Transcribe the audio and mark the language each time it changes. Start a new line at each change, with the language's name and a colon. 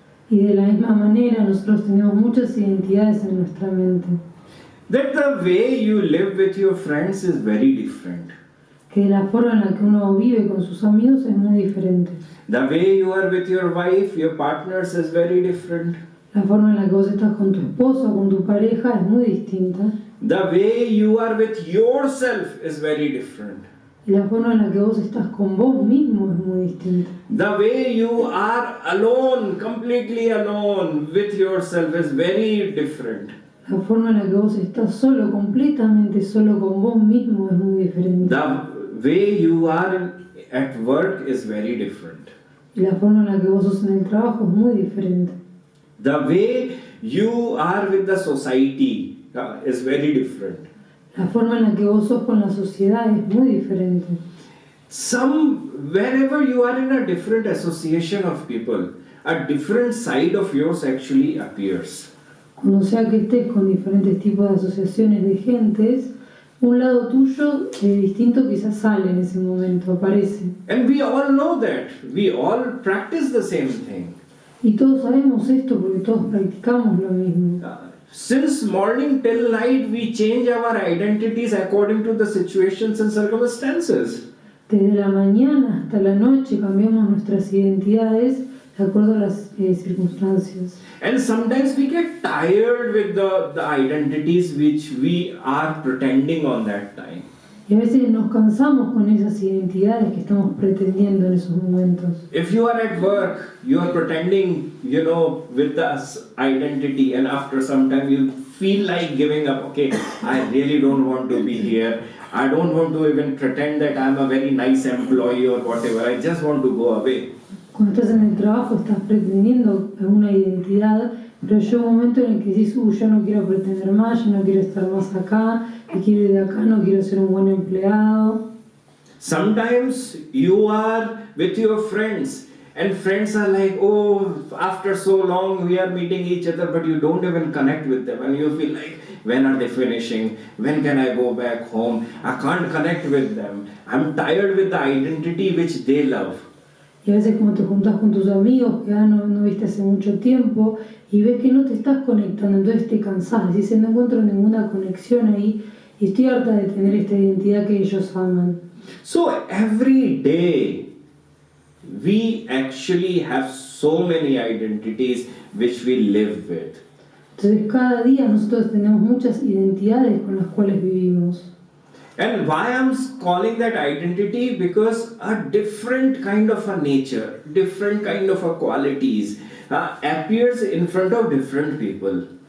Spanish: Y de la misma manera nosotros tenemos muchas identidades en nuestra mente.
English: That the way you live with your friends is very different.
Spanish: Que la forma en la que uno vive con sus amigos es muy diferente.
English: The way you are with your wife, your partners is very different.
Spanish: La forma en la que vos estás con tu esposa o con tu pareja es muy distinta.
English: The way you are with yourself is very different.
Spanish: Y la forma en la que vos estás con vos mismo es muy distinta.
English: The way you are alone, completely alone with yourself is very different.
Spanish: La forma en la que vos estás solo, completamente solo con vos mismo es muy diferente.
English: The way you are at work is very different.
Spanish: Y la forma en la que vos sos en el trabajo es muy diferente.
English: The way you are with the society is very different.
Spanish: La forma en la que vos sos con la sociedad es muy diferente.
English: Wherever you are in a different association of people, a different side of yours actually appears.
Spanish: Cuando sea que estés con diferentes tipos de asociaciones de gentes, un lado tuyo distinto quizás sale en ese momento, aparece.
English: And we all know that. We all practice the same thing.
Spanish: Y todos sabemos esto porque todos practicamos lo mismo.
English: Since morning till night, we change our identities according to the situations and circumstances.
Spanish: Desde la mañana hasta la noche cambiamos nuestras identidades de acuerdo a las circunstancias.
English: And sometimes we get tired with the identities which we are pretending on that time.
Spanish: Y a veces nos cansamos con esas identidades que estamos pretendiendo en esos momentos.
English: If you are at work, you are pretending, with this identity, and after some time you feel like giving up. Okay, I really don't want to be here. I don't want to even pretend that I'm a very nice employee or whatever. I just want to go away.
Spanish: Cuando estás en el trabajo estás pretendiendo una identidad, pero llega un momento en el que dices, yo no quiero pretender más, yo no quiero estar más acá, me quiero ir de acá, no quiero ser un buen empleado.
English: Sometimes you are with your friends and friends are like, oh, after so long we are meeting each other, but you don't even connect with them and you feel like, when are they finishing? When can I go back home? I can't connect with them. I'm tired with the identity which they love.
Spanish: Y a veces como te juntás con tus amigos que no viste hace mucho tiempo y ves que no te estás conectando, entonces te cansás, dices no encuentro ninguna conexión ahí y estoy harta de tener esta identidad que ellos aman.
English: So every day we actually have so many identities which we live with.
Spanish: Entonces cada día nosotros tenemos muchas identidades con las cuales vivimos.
English: And why I'm calling that identity? Because a different kind of a nature, different kind of a qualities appears in front of different people.